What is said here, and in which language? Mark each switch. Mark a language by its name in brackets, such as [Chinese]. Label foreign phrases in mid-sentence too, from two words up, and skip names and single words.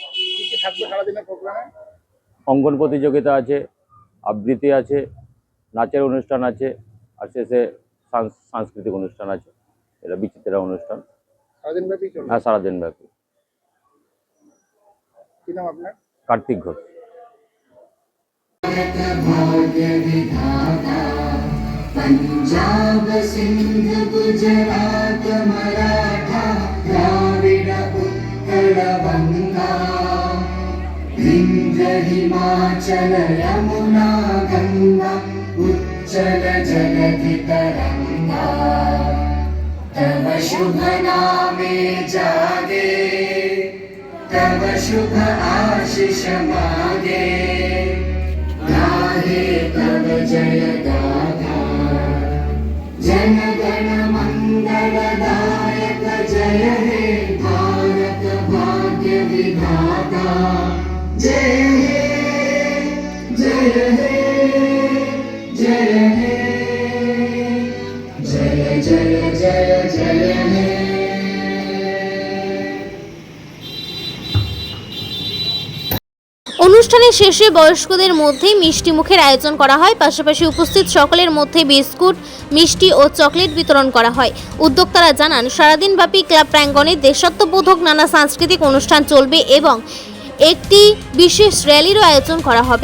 [Bangla] অঙ্কন প্রতিযোগিতা আছে, আবৃত্তি আছে, নাচের অনুষ্ঠান আছে, আর শেষে সাংস্কৃতিক অনুষ্ঠান আছে। এটা বিচিত্রা অনুষ্ঠান, হ্যাঁ, সারাদিন ব্যাপী। কার্তিক ঘোষ। पंजाब सिंध गुजरात मराठा द्राविड উৎকল বঙ্গ বিন্ধ্য হিমাচল যমুনা গঙ্গা উচ্ছল জলধি তরঙ্গ তব শুভ নামে জাগে তব শুভ আশিস মাগে গাহে তব জয় গাথা জন গণ মঙ্গলদায়ক জয় হে ভারত ভাগ্য বিধাতা জয় হে জয় হে জয় হে জয় জয় জয় জয় হে। অনুষ্ঠানের শেষে বয়স্কদের মধ্যে মিষ্টি মুখের আয়োজন করা হয়। পাশাপাশি উপস্থিত সকলের মধ্যে বিস্কুট, মিষ্টি ও চকলেট বিতরণ করা হয়। উদ্যোক্তারা জানান, সারাদিনব্যাপী ক্লাব প্রাঙ্গণে দেশাত্মবোধক নানা সাংস্কৃতিক অনুষ্ঠান চলবে এবং একটি বিশেষ র্যালিরও আয়োজন করা হবে।